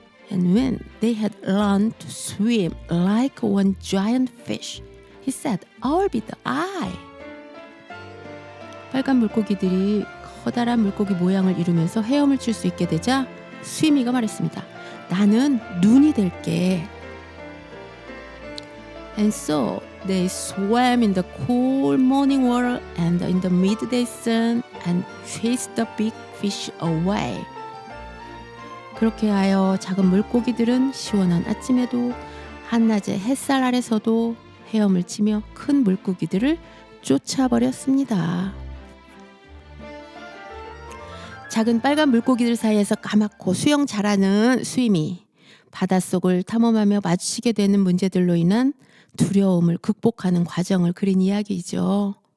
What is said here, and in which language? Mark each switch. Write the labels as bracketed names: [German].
[English] And when they had learned to swim like one giant fish, he said, I'll be the eye. [Korean] 빨간 물고기들이 커다란 물고기 모양을 이루면서 헤엄을 칠 수 있게 되자 스위미가 말했습니다. 나는 눈이 될게. And so they swam in the cool morning water and in the midday sun and chased the big fish away. 그렇게 하여 작은 물고기들은 시원한 아침에도 한낮의 햇살 아래서도 헤엄을 치며 큰 물고기들을 쫓아버렸습니다. 작은 빨간 물고기들 사이에서 까맣고 수영 잘하는 수임이 바닷속을 탐험하며 마주치게 되는 문제들로 인한 두려움을 극복하는 과정을 그린 이야기이죠.